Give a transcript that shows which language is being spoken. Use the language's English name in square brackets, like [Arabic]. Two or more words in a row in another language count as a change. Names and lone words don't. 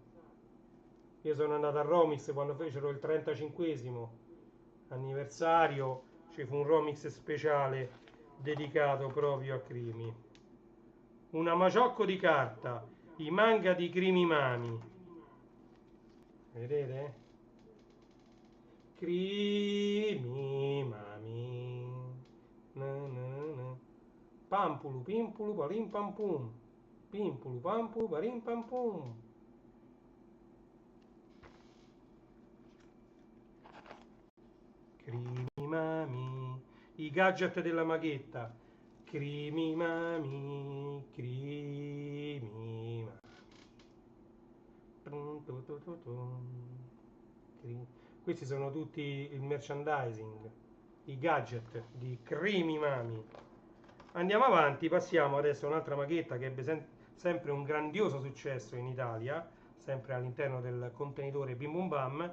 [Italian] Io sono andato a Romix quando fecero il 35° anniversario, ci fu un Romix speciale dedicato proprio a Crimi. Una Magiocco di carta, i manga di Crimi Mami. Vedete? Crimi Mami. Na, na, na. Pampulu, pimpulu, palim pam pum. Pimpulu, pampulu, palim pam pum. Crimi mami, i gadget della maghetta. Crimi mami, crimi mami. Questi sono tutti il merchandising, i gadget di Crimi Mami. Andiamo avanti, passiamo adesso a un'altra maghetta che ebbe sempre un grandioso successo in Italia, sempre all'interno del contenitore Bim Bum Bam.